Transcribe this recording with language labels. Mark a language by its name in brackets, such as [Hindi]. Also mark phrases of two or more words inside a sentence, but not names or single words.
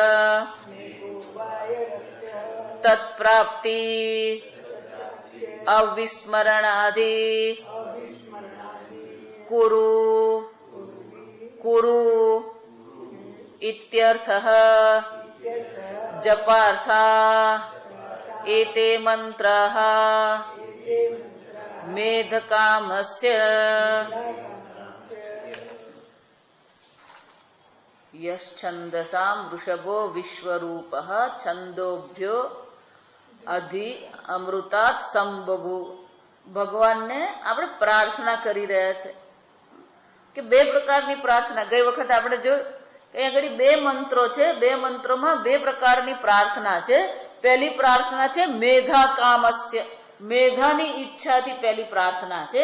[Sanskrit] तत्प्राप्ति अविस्मरणादि कुरु इत्यर्थः जपार्था एते मंत्राः मेधकामस्य यश्छन्दसां वृषभो विश्वरूपः छन्दोभ्यो अधि अमृतात संबभु. [Gujarati] ભગવાનને આપણે પ્રાર્થના કરી રહ્યા છે કે બે પ્રકારની પ્રાર્થના. ગઈ વખતે આપણે જોયું કે આગળ બે મંત્રો છે, બે મંત્રોમાં બે પ્રકારની પ્રાર્થના છે. પહેલી પ્રાર્થના છે [Sanskrit] मेधा कामस्य, [Gujarati] મેધાની ઈચ્છાથી પહેલી પ્રાર્થના છે.